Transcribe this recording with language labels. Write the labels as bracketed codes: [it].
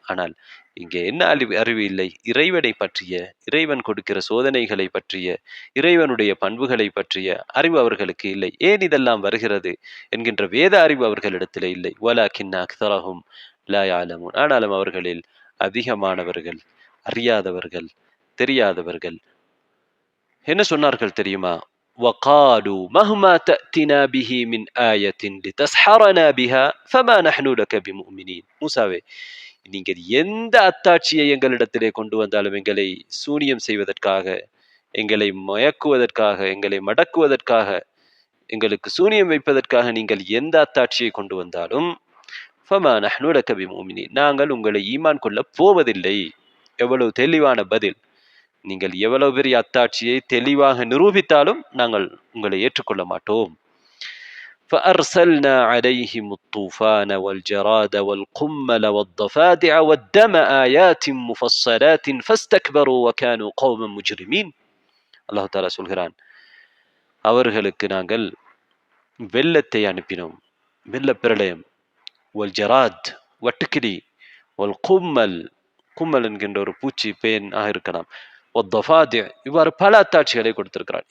[ta] ஆனால் இங்கே என்ன அறிவு இல்லை? இறைவனை பற்றிய, இறைவன் கொடுக்கிற சோதனைகளை பற்றிய, இறைவனுடைய பண்புகளை பற்றிய அறிவு அவர்களுக்கு இல்லை. ஏன் இதெல்லாம் வருகிறது என்கின்ற வேத அறிவு அவர்களிடத்திலே இல்லை. [ar] வலக்கின்ன அக்ஸரஹும் லா யஅலமூன். [ta] ஆனாலும் அவர்களில் அதிகமானவர்கள் அறியாதவர்கள், தெரியாதவர்கள். என்ன சொன்னார்கள் தெரியுமா? [ar] وقالوا مهما تأتنا به من آية لتسحرنا بها فما نحن لك بمؤمنين. [ta] மூசாவே, நீங்கள் எந்த அத்தாட்சியை எங்களிடத்திலே கொண்டு வந்தாலும், எங்களை சூனியம் செய்வதற்காக, எங்களை மயக்குவதற்காக, எங்களை மடக்குவதற்காக, எங்களுக்கு சூனியம் வைப்பதற்காக நீங்கள் எந்த அத்தாட்சியை கொண்டு வந்தாலும் [ar] ஃபமா நஹ்னு லக பிமுமினீன், [ta] நாங்கள் உங்களை ஈமான் கொள்ள போவதில்லை. எவ்வளவு தெளிவான பதில்! நீங்கள் எவ்வளவு பெரிய அத்தாட்சியை தெளிவாக நிரூபித்தாலும் நாங்கள் உங்களை ஏற்றுக்கொள்ள மாட்டோம். [ar] فأرسلنا عليهم الطوفان والجراد والقمل والضفادع والدم آيات مفصلات فاستكبروا وكانوا قوما مجرمين. [ta] அல்லாஹ் தஆலா சொல்கிறான், அவர்களுக்கு நாங்கள் வெள்ளத்தை அனுப்பினோம், வெள்ள பிரளயம், [ar] வல் ஜராத் [ta] வட்டுக்கிளி, [ar] வல் கும்மல், [ta] கும்மல் என்கின்ற ஒரு பூச்சி பேன் இருக்கலாம், இவ்வாறு பல அத்தாட்சிகளை கொடுத்திருக்கிறார்.